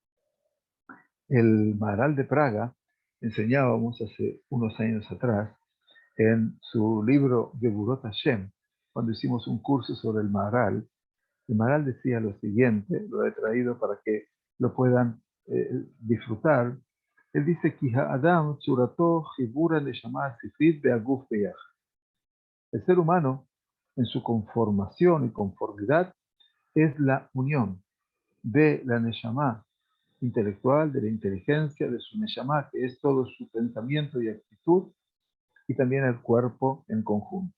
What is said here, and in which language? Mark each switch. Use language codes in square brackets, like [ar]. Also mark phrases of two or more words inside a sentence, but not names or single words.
[es] El Maharal de Praga, enseñábamos hace unos años atrás, en su libro Geburot Hashem, cuando hicimos un curso sobre el Maharal decía lo siguiente, lo he traído para que lo puedan disfrutar. Él dice, [he] "כי האדם צורתו חיבור נשמה ספרית בגוף ביחד". [es] El ser humano, en su conformación y conformidad, es la unión de la neshama intelectual, de la inteligencia, de su neshama, que es todo su pensamiento y actitud, y también el cuerpo en conjunto.